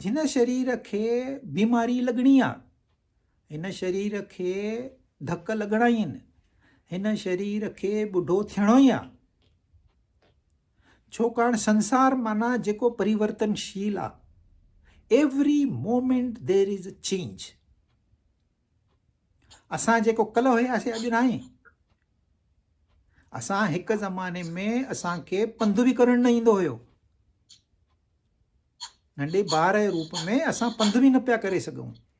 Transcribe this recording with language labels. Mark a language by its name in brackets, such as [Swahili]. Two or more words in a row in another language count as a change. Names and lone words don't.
[Sindhi] जिन शरीर खे बीमारी लॻणी आहे, हिन शरीर खे धक लॻणा ई आहिनि, हिन शरीर खे ॿुढो थियणो ई आहे। छाकाणि संसार माना जेको परिवर्तनशील आहे। [English] every moment there is a change. [Sindhi] असां जेको कल्ह हुयासीं अॼु न आहे। असां हिकु ज़माने में असांखे पंधु बि करणु न ईंदो हुयो। नंढे ॿार जे रूप में असां पंधु बि न पिया करे सघूं।